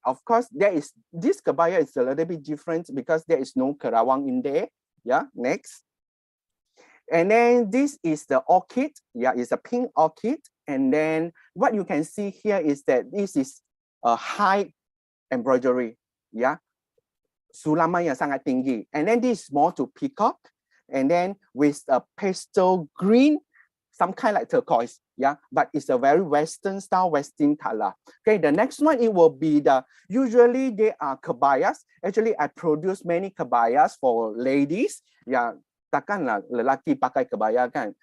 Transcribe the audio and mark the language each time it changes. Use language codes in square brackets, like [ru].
[en] Of course, this kebaya is a little bit different because there is no kerawang in there. Yeah, next. And then this is the orchid. Yeah, it's a pink orchid. And then what you can see here is that this is a high embroidery. [ms] Yeah, Sulaman yang sangat tinggi. [en] And then this is more to peacock. And then with a pastel green, some kind like turquoise. Yeah, but it's a very Western style, Western color. Okay, the next one, it will be usually they are kebayas. Actually, I produce many kebayas for ladies. Yeah, [ms] takkanlah lelaki pakai kebaya kan.